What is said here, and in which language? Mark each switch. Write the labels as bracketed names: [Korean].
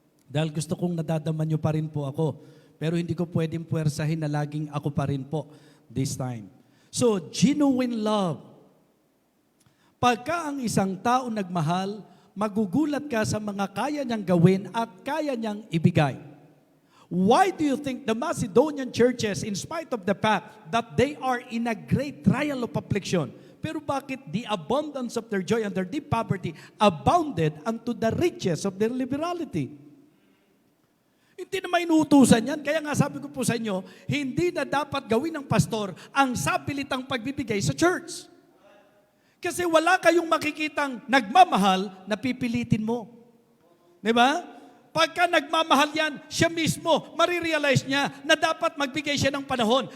[Filipino] Dahil gusto kong nadadaman niyo pa rin po ako. Pero hindi ko pwedeng puwersahin na laging ako pa rin po [English] this time. So, genuine love. [Filipino] Pagka ang isang tao nagmahal, magugulat ka sa mga kaya niyang gawin at kaya niyang ibigay. [English] Why do you think the Macedonian churches, in spite of the fact that they are in a great trial of affliction, [Filipino] pero bakit [English] the abundance of their joy and their deep poverty abounded unto the riches of their liberality? [Filipino] Hindi na mainutusan yan. Kaya nga sabi ko po sa inyo, hindi na dapat gawin ng pastor ang sapilitang pagbibigay sa church. Kasi wala kayong makikitang nagmamahal na pipilitin mo. Diba? Pagka nagmamahal yan, siya mismo, marirealize niya na dapat magbigay siya ng panahon.